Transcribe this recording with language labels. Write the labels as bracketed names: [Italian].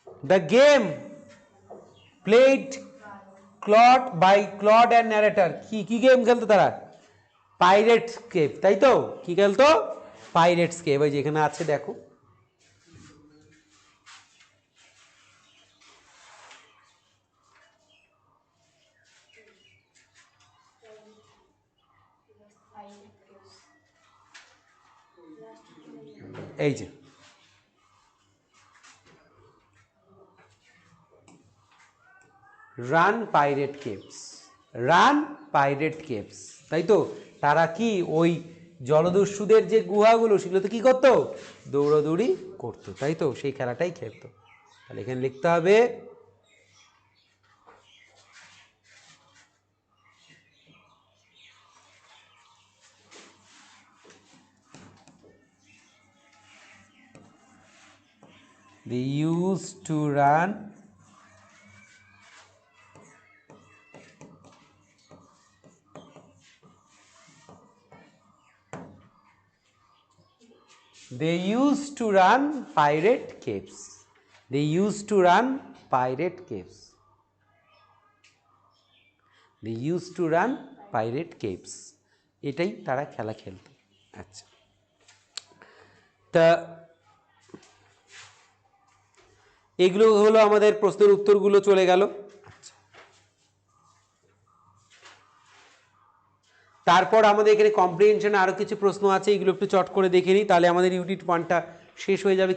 [English] The game played Claude by Claude and narrator, [Bangla] কি game খেলতো তারা? পাইরেটস কেভ, তাই তো? কি খেলতো? Pirates cave. ওই যেখানে আছে দেখো, এই যে [English] run pirate caves, run pirate caves, [Bangla] তাই তো? তারা কি ওই জলদস্যুদের যে গুহাগুলো সেগুলোতে কি করতো, দৌড়াদৌড়ি করতো, তাই তো, সেই খেলাটাই খেলতো। তাহলে এখানে লিখতে হবে [English] they used to run they used to run pirate caves. They used to run pirate caves. They used to run pirate caves. [Bangla] এটাই তারা খেলা খেলতো। আচ্ছা, তা এগুলো হলো আমাদের প্রশ্নের উত্তরগুলো চলে গেল। আচ্ছা, তারপর আমাদের এখানে কম্প্রিহেনশনে আরও কিছু প্রশ্ন আছে, এগুলো একটু চট করে দেখে নিই, তাহলে আমাদের ইউনিট 1টা শেষ হয়ে যাবে।